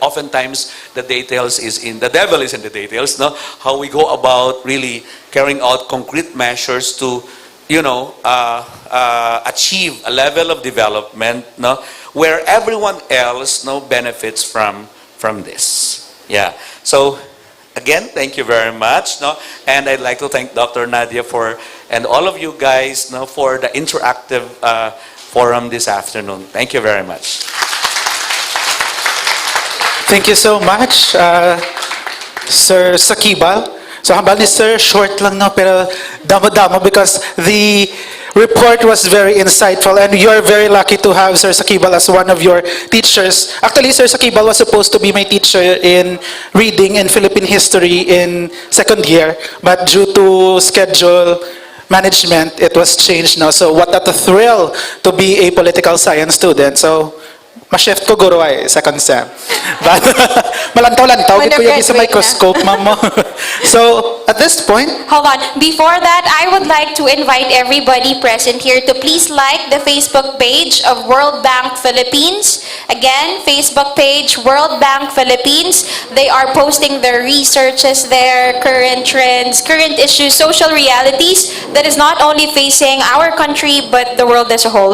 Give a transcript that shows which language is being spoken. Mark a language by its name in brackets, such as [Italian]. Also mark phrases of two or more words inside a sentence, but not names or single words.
[English] Oftentimes, the devil is in the details, no, how we go about really carrying out concrete measures to, achieve a level of development, no, where everyone else, no, benefits from this. Yeah. So, Again, thank you very much. No? And I'd like to thank Dr. Nadia and all of you guys for the interactive forum this afternoon. Thank you very much. Thank you so much, Sir Sakibal. So [Hiligaynon] habang ni [English] Sir, short lang no, [Hiligaynon] pero damo-damo [English] because the report was very insightful and you're very lucky to have Sir Sakibal as one of your teachers. Actually, Sir Sakibal was supposed to be my teacher in reading and Philippine history in second year, but due to schedule management, it was changed now. So what a thrill to be a political science student. So, [Hiligaynon] ma-chef ko guro ay [English] second sem. But, [Hiligaynon] malantaw-lantaw, gid ko yung sa microscope, ma'am mo. [English] So, at this point, Hold on. Before that, I would like to invite everybody present here to please like the Facebook page of World Bank Philippines. Again, Facebook page, World Bank Philippines. They are posting their researches there, current trends, current issues, social realities that is not only facing our country, but the world as a whole.